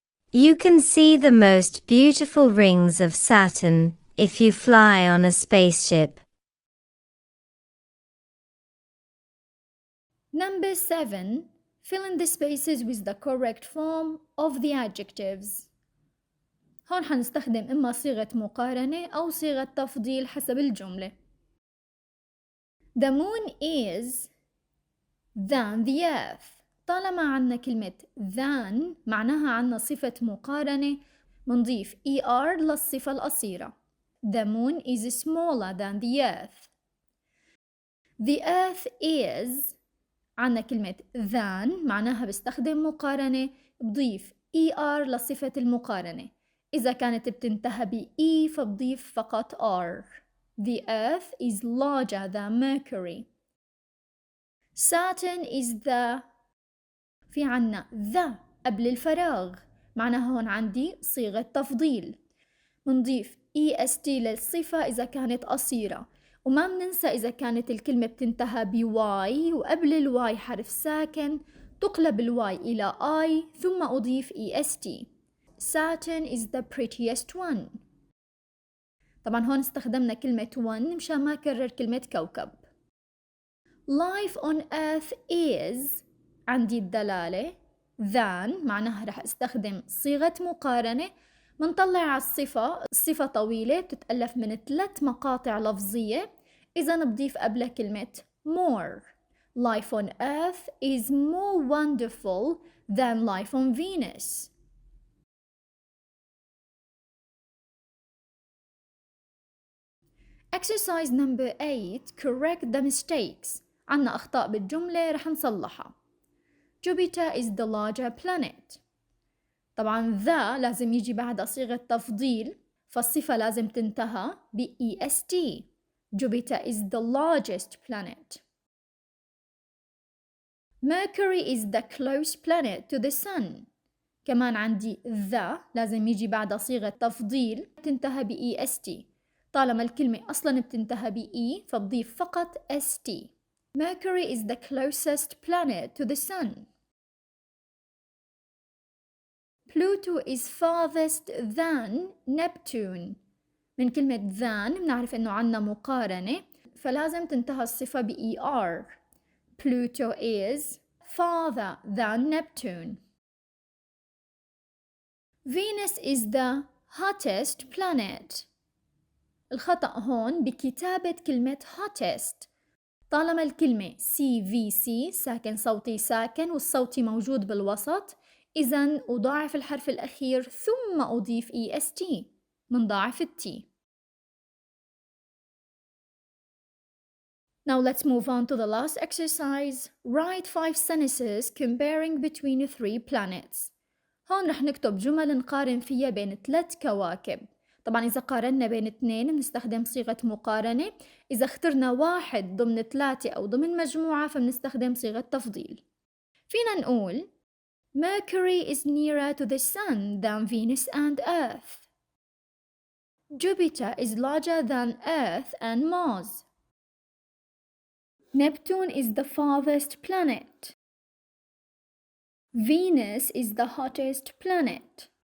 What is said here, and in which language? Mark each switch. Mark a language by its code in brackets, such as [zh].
[en] You can see the most beautiful rings of Saturn if you fly on a spaceship. Number 7. Fill in the spaces with the correct form of the adjectives. [ar] هون حنستخدم إما صيغة مقارنة أو صيغة تفضيل حسب الجملة. [en] The moon is than the earth. [ar] طالما عنا كلمة than معناها عنا صفة مقارنة منضيف ER للصفة القصيرة. [en] The moon is smaller than the earth. The earth is [ar] عنا كلمة than معناها بستخدم مقارنة بضيف ER لصفة المقارنة. إذا كانت بتنتهى ب E فبضيف فقط R. [en] The earth is larger than Mercury. Saturn is the [ar] في عنا the قبل الفراغ، معناها هون عندي صيغة تفضيل. منضيف est للصفة إذا كانت قصيرة، وما مننسى إذا كانت الكلمة بتنتهى بواي وقبل الواي حرف ساكن تقلب الواي إلى I ثم أضيف est. [en] Saturn is the prettiest one. [ar] طبعا هون استخدمنا كلمة one مشان ما كرر كلمة كوكب. [en] Life on earth is [ar] عندي الدلالة than، معناها رح استخدم صيغة مقارنة. منطلع على الصفة طويلة بتتألف من 3 مقاطع لفظية، إذا بضيف قبلها كلمة more. [en] Life on earth is more wonderful than life on Venus. Exercise number 8. Correct the mistakes. [ar] عنا أخطاء بالجملة رح نصلحها. [en] Jupiter is the larger planet. [ar] طبعا the لازم يجي بعدها صيغة تفضيل، فالصفة لازم تنتهى ب est. [en] Jupiter is the largest planet. Mercury is the closest planet to the sun. [ar] كمان عندي the لازم يجي بعدها صيغة تفضيل تنتهى ب est. طالما الكلمة أصلا بتنتهى ب e فبضيف فقط st. [en] Mercury is the closest planet to the sun. Pluto is farthest than Neptune. [ar] من كلمة than بنعرف إنه عنا مقارنة، فلازم تنتهى الصفة ب er. [en] Pluto is farther than Neptune. Venus is the hottest planet. [ar] الخطأ هون بكتابة كلمة hottest. طالما الكلمة CVC ساكن صوتي ساكن والصوتي موجود بالوسط، إذن أضاعف الحرف الأخير ثم أضيف EST من ضاعف الT. [en] Now let's move on to the last exercise. Write 5 sentences comparing between 3 planets. [ar] هون رح نكتب جمل نقارن فيها بين 3 كواكب. طبعا إذا قارنا بين 2 بنستخدم صيغة مقارنة، إذا اخترنا واحد ضمن 3 أو ضمن مجموعة فبنستخدم صيغة تفضيل. فينا نقول [en] Mercury is nearer to the Sun than Venus and Earth. Jupiter is larger than Earth and Mars. Neptune is the farthest planet. Venus is the hottest planet.